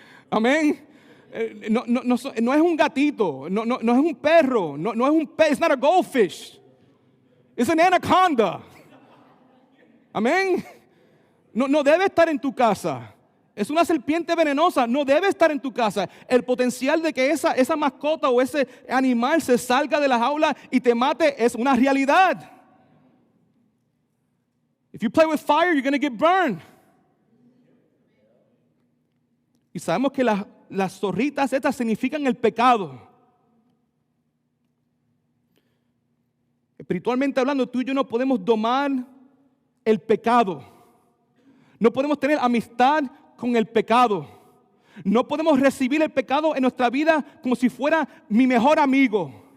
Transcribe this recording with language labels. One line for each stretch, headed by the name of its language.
Spanish: Amén. No es un gatito, no es un perro, no es un pez,
English: it's not a goldfish, it's an anaconda.
Spanish: Amén. No debe estar en tu casa. Es una serpiente venenosa, no debe estar en tu casa. El potencial de que esa mascota o ese animal se salga de la jaula y te mate es una realidad.
English: If you play with fire, you're going to get burned.
Spanish: Y sabemos que las zorritas estas significan el pecado. Espiritualmente hablando, tú y yo no podemos domar el pecado. No podemos tener amistad con el pecado. No podemos recibir el pecado en nuestra vida como si fuera mi mejor amigo.